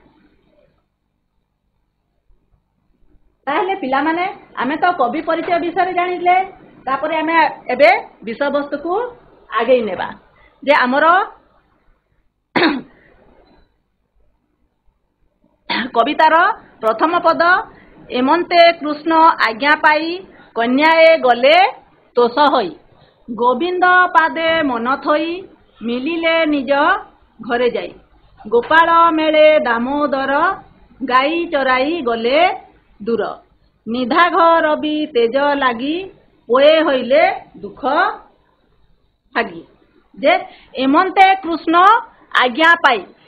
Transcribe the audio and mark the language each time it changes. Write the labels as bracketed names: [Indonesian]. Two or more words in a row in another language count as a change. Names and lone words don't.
[Odia] ତାହଲେ ପିଲା ମାନେ ଆମେ ତ କବି ପରିଚୟ ବିଷୟ ଜାଣିଲେ ତାପରେ ଆମେ ଏବେ ବିଷୟ ବସ୍ତୁ କୁ ଆଗେ ନେବା ଯେ ଆମର କବିତାର ପ୍ରଥମ ପଦ ଏମନ୍ତେ କୃଷ୍ଣ ଆଜ୍ଞା ପାଇ କନ୍ୟାଏ ଗଲେ ତୋଷ ହୋଇ ଗୋବିନ୍ଦ ପାଦେ ମନ ଥୋଇ ମିଳିଲେ ନିଜ ଘରେ ଯାଇ ଗୋପାଳ ମେଳେ ଦାମୋଦର ଗାଈ ଚରାଇ ଗଲେ ଦୂର ନିଦାଘ ରବି ତେଜ ଲାଗି ପୋଏ ହୋଇଲେ ଦୁଃଖ ଭାଗୀ ଯେ ଏମନ୍ତେ କୃଷ୍ଣ ଆଜ୍ଞା ପାଇ